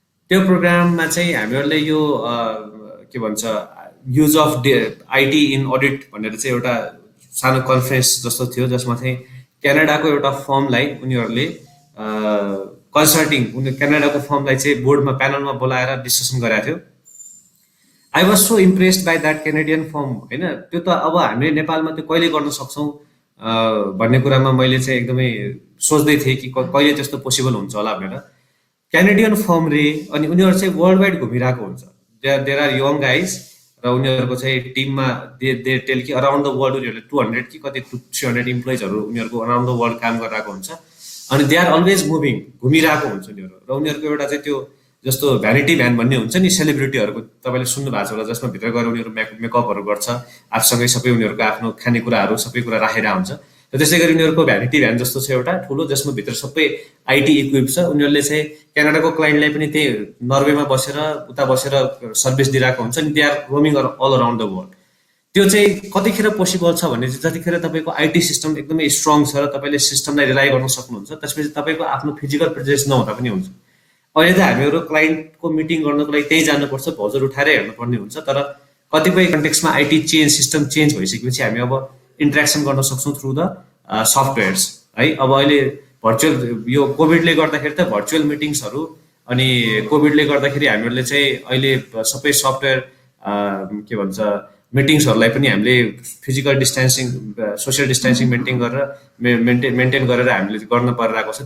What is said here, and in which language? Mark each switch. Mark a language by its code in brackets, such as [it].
[ne] त्यो प्रोग्राममा चाहिँ हामीहरूले यो के भन्छ use of IT in audit भनेर चाहिँ एउटा सानो कन्फरेन्स जस्तो थियो, जसमा चाहिँ क्यानाडाको एउटा फर्मलाई उनीहरूले क्यानाडाको फर्मलाई चाहिँ बोर्डमा प्यानलमा बोलाएर डिस्कसन गरेको थियो। [en] I was so impressed by that Canadian firm होइन। [ne] त्यो त अब हामीले नेपालमा त्यो कहिले गर्न सक्छौँ भन्ने कुरामा मैले चाहिँ एकदमै सोच्दै थिएँ कि कहिले त्यस्तो पोसिबल हुन्छ होला भनेर। क्यानेडियन फर्म रे अनि उनीहरू चाहिँ वर्ल्ड वाइड घुमिरहेको हुन्छ। [en] there are young guys [ne] र उनीहरूको चाहिँ टिममा दे टेल कि [en] around the world [ne] उनीहरूले 200 कि कति 300 इम्प्लोइजहरू उनीहरूको अराउन्ड द वर्ल्ड काम गरिरहेको हुन्छ। अनि [en] they are always moving, [ne] घुमिरहेको हुन्छ उनीहरू। र उनीहरूको एउटा चाहिँ त्यो जस्तो भ्यानिटी भ्यान भन्ने हुन्छ नि सेलिब्रिटीहरूको, तपाईँले सुन्नु भएको छ होला, जसमा भित्र गएर उनीहरू मेकअपहरू गर्छ, आफूसँगै सबै उनीहरूको आफ्नो खानेकुराहरू सबै कुरा राखेर हुन्छ। र त्यसै गरी उनीहरूको भ्यानिटी भ्यान जस्तो छ एउटा ठुलो, जसमा भित्र सबै आइटी इक्विप छ। उनीहरूले चाहिँ क्यानाडाको क्लाइन्टलाई पनि त्यही नर्वेमा बसेर उता बसेर सर्भिस दिइरहेको हुन्छ नि। [en] They are roaming all around the world. [ne] त्यो चाहिँ कतिखेर पोसिबल छ भने चाहिँ जतिखेर तपाईँको आइटी सिस्टम एकदमै स्ट्रङ छ र तपाईँले सिस्टमलाई रिलाइ गर्न सक्नुहुन्छ, त्यसपछि तपाईँको आफ्नो फिजिकल प्रेजेन्स नहुँदा पनि हुन्छ। अहिले त हामीहरू क्लाइन्टको मिटिङ गर्नको लागि त्यही जानुपर्छ, भोजर उठाएर हेर्नुपर्ने हुन्छ। तर कतिपय कन्टेक्समा आइटी चेन्ज सिस्टम चेन्ज भइसकेपछि हामी अब इन्ट्रेक्सन गर्न सक्छौँ [en] through the softwares [ne] है। अब अहिले भर्चुअल यो कोभिडले गर्दाखेरि त भर्चुअल मिटिङ्सहरू अनि कोभिडले गर्दाखेरि हामीहरूले चाहिँ अहिले सबै सफ्टवेयर के भन्छ मिटिङ्सहरूलाई पनि हामीले physical distancing social distancing maintain गरेर हामीले गर्न परिरहेको छ।